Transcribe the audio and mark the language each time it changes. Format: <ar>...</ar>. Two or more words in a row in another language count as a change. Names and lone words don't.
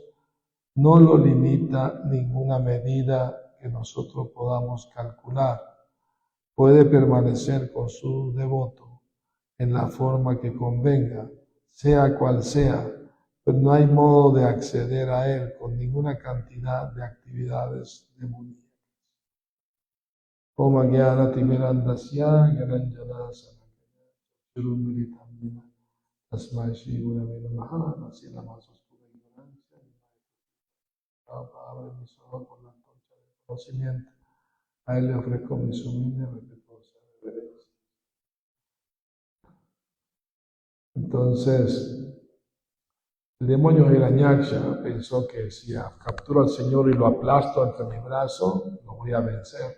<es>No lo limita ninguna medida que nosotros podamos calcular. Puede permanecer con su devoto en la forma que convenga, sea cual sea, pero no hay modo de acceder a él con ninguna cantidad de actividades demoníacas.</es> <sa>Om Jnana Timirandasya Gyananjana Salakaya Churumiritamina Tasmai Shri Gurave Namaha.</sa> <es>Así la más oscura ignorancia. Abre mis ojos por la antorcha del conocimiento. A él le ofrezco mi humilde y respetuosa reverencia. Entonces, el demonio Hiranyaksha pensó que si capturo al Señor y lo aplasto entre mis brazos, lo voy a vencer.</es>